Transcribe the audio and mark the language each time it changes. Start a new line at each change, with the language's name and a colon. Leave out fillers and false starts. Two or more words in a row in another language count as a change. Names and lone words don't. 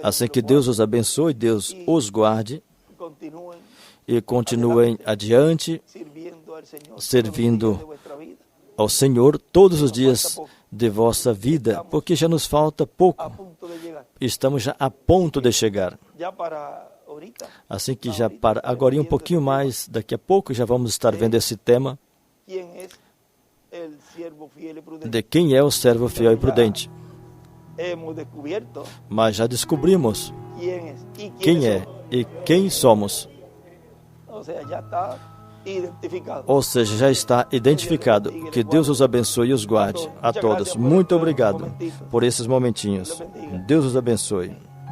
Portuguese: Assim que Deus os abençoe, Deus os guarde
Spanish: Continúen
Portuguese: e continuem adiante
Spanish: sirviendo al Señor.
Portuguese: Servindo
Spanish: todos los días de vuestra vida.
Portuguese: ao Senhor todos os dias de vossa vida, porque já nos falta
Spanish: A
Portuguese: pouco.
Spanish: punto de llegar.
Portuguese: Estamos já a ponto de chegar.
Spanish: Ya para ahorita.
Portuguese: Assim que já para agora um pouquinho mais, daqui a pouco já vamos estar vendo esse tema
Spanish: ¿Quién es el siervo fiel y prudente?
Portuguese: de quem é o servo fiel e prudente.
Spanish: Hemos descubierto
Portuguese: Mas já descobrimos
Spanish: quién es y
Portuguese: quem
Spanish: quiénes
Portuguese: é
Spanish: son.
Portuguese: e quem somos.
Spanish: O sea, ya está identificado.
Portuguese: Ou seja, já está identificado. Que Deus os abençoe e os guarde. A todos, muito obrigado por esses momentinhos. Deus os abençoe.